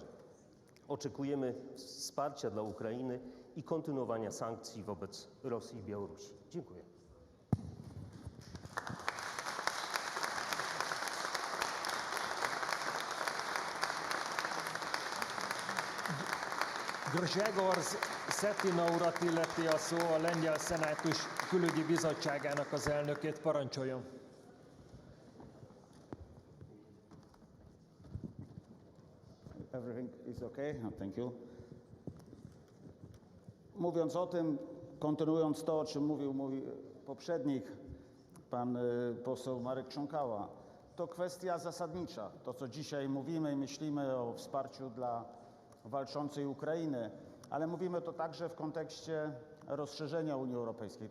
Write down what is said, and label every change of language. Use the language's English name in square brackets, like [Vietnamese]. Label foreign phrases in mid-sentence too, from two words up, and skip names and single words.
[Polish] Oczekujemy wsparcia dla Ukrainy i kontynuowania sankcji wobec Rosji i Białorusi. Dziękuję. [Hungarian] Grzegorz Szetina urat illeti a szó, a Lengyel Szenátus Külügyi Bizottságának az elnökét. Parancsoljon! [English] Everything is okay? Thank you. [Polish] Mówiąc o tym, kontynuując to, o czym mówił mój poprzednik, pan poseł Marek Krząkała, to kwestia zasadnicza. To, co dzisiaj mówimy i myślimy o wsparciu dla walczącej Ukrainy, ale mówimy to także w kontekście rozszerzenia Unii Europejskiej.